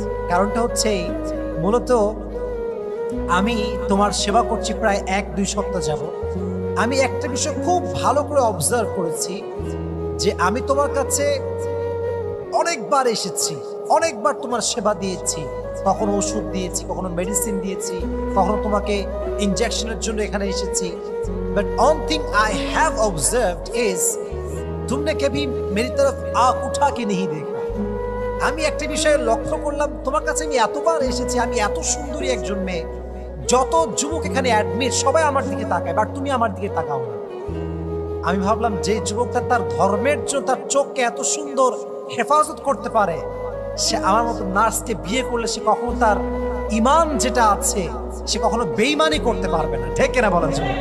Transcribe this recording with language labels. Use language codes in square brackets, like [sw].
[bn] কারণটা হচ্ছে মূলত আমি তোমার সেবা করছি প্রায় 1-2 সপ্তাহ যাব। আমি একটা বিষয় খুব ভালো করে অবজার্ভ করেছি যে আমি তোমার কাছে অনেকবার এসেছি, অনেকবার তোমার সেবা দিয়েছি, কখনো ওষুধ দিয়েছি, কখনো মেডিসিন দিয়েছি, কখনো তোমাকে ইনজেকশনের জন্য এখানে এসেছি। [en] but one thing I have observed is [hi] तुमने कभी मेरी तरफ आंख उठा के नहीं देखा। [bn] আমি একটা বিষয়ে লক্ষ্য করলাম, তোমার কাছে আমি এতবার এসেছি, আমি এত সুন্দরী একজন মেয়ে, যত যুবক এখানে অ্যাডমিট সবাই আমার দিকে তাকায়, বাট তুমি আমার দিকে তাকাও না। আমি ভাবলাম, যে যুবকটা তার ধর্মের জন্য তার চোখকে এত সুন্দর হেফাজত করতে পারে, সে আমার মতো নার্সকে বিয়ে করলে সে কখনো তার ইমান যেটা আছে সে কখনো বেঈমানি করতে পারবে না। ঠিক কিনা বলেন?